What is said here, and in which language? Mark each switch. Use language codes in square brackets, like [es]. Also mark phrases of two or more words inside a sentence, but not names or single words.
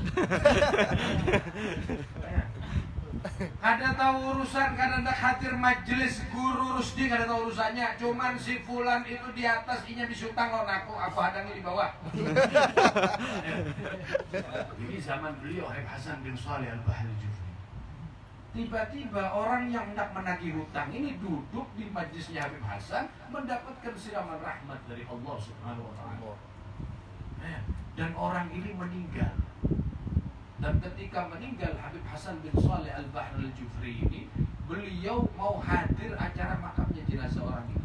[bjn] Kada tahu urusan, kada nak hadir majlis guru Rusdi, kada tahu urusannya. Cuman si fulan itu di atas, inya bisi utang lawan aku hadangnya di bawah. [id] Ini zaman beliau Habib Hasan bin Salih Al-Bahr Al-Jufri. Tiba-tiba orang yang hendak menagih hutang ini duduk di majlisnya Habib Hasan, mendapatkan siraman rahmat dari Allah Subhanahu wa taala. Dan orang ini meninggal. Dan ketika meninggal Habib Hasan bin Salih Al-Bahr Al-Jufri ini, beliau mau hadir acara makamnya jenazah orang itu.